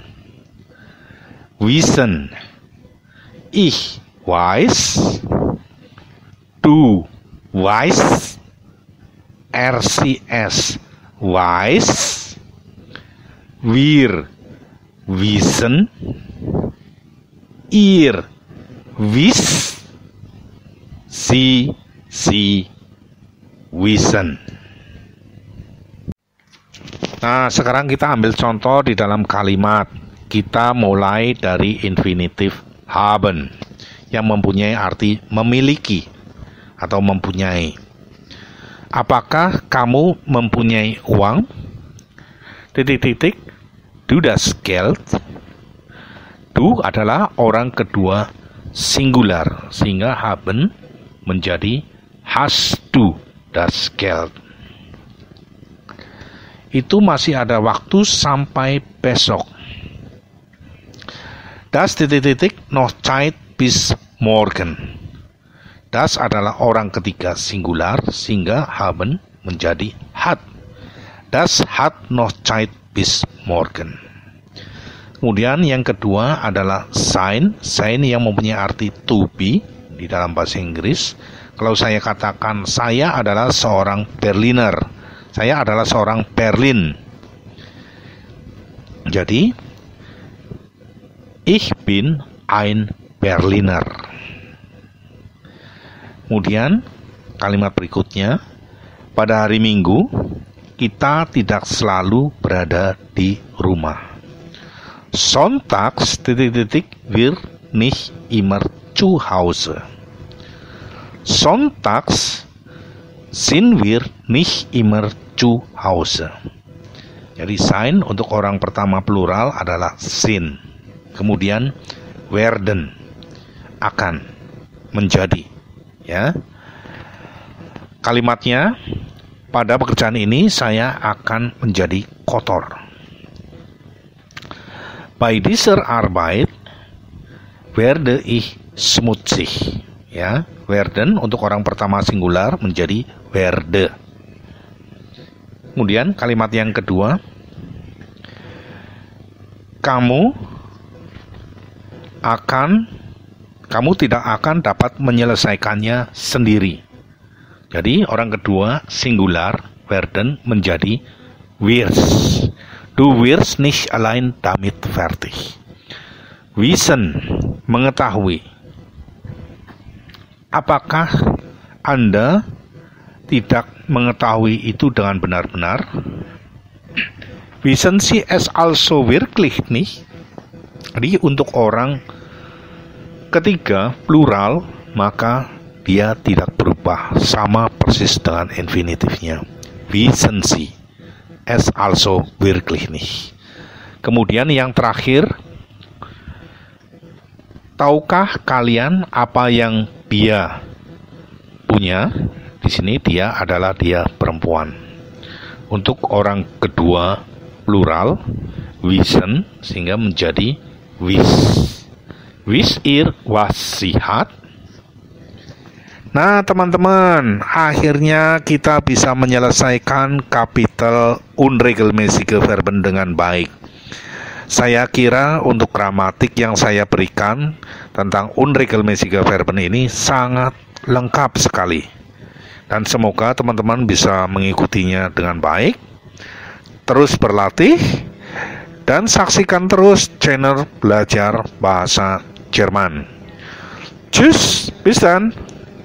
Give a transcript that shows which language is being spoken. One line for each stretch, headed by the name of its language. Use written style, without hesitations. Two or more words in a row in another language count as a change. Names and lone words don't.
German: Wissen, ich weiß, du weißt, RCS weiß, wir wissen, ihr wisst, sie wissen.
Indonesian: Nah, sekarang kita ambil contoh di dalam kalimat. Kita mulai dari infinitif haben yang mempunyai arti memiliki atau mempunyai. Apakah kamu mempunyai uang?
German: Du das Geld. Du
Indonesian: adalah orang kedua singular, sehingga haben menjadi
German: hast du das Geld.
Indonesian: Itu masih ada waktu sampai besok.
German: Das noch Zeit bis morgen.
Indonesian: Das adalah orang ketiga singular, sehingga haben menjadi hat.
German: Das hat noch Zeit bis morgen.
Indonesian: Kemudian yang kedua adalah sein. Sein yang mempunyai arti
English: to be
Indonesian: di dalam bahasa Inggris. Kalau saya katakan saya adalah seorang Berliner, saya adalah seorang Berlin.
German: Jadi ich bin ein Berliner.
Indonesian: Kemudian kalimat berikutnya, pada hari Minggu kita tidak selalu berada di rumah.
German: Sonntags wir nicht immer zu Hause. Sonntags sind wir nicht immer zu Hause.
Indonesian: Jadi sein untuk orang pertama plural adalah sind. Kemudian werden, akan, menjadi. Ya. Kalimatnya, pada pekerjaan ini saya akan menjadi kotor.
German: Bei dieser Arbeit werde ich schmutzig.
Indonesian: Ya, werden untuk orang pertama singular menjadi werde. Kemudian kalimat yang kedua, kamu tidak akan dapat menyelesaikannya sendiri. Jadi orang kedua singular werden menjadi wirst.
German: Du wirst nicht allein damit fertig.
Indonesian: Wissen, mengetahui. Apakah Anda tidak mengetahui itu dengan benar-benar?
German: Wissen Sie es also wirklich nicht?
Indonesian: Jadi untuk orang ketiga plural, maka dia tidak berubah, sama persis dengan infinitifnya.
German: Wissen Sie es also wirklich nicht?
Indonesian: Kemudian yang terakhir, tahukah kalian apa yang dia punya? Di sini dia adalah dia perempuan. Untuk orang kedua plural, wissen, sehingga menjadi wis.
German: Wis ihr was sie hat?
Indonesian: Nah teman-teman, akhirnya kita bisa menyelesaikan kapitel
German: unregelmäßige Verben
Indonesian: dengan baik. Saya kira untuk gramatik yang saya berikan tentang
German: unregelmäßige Verben
Indonesian: ini sangat lengkap sekali. Dan semoga teman-teman bisa mengikutinya dengan baik. Terus berlatih dan saksikan terus channel Belajar Bahasa Jerman.
German: Tschüss, bis dann.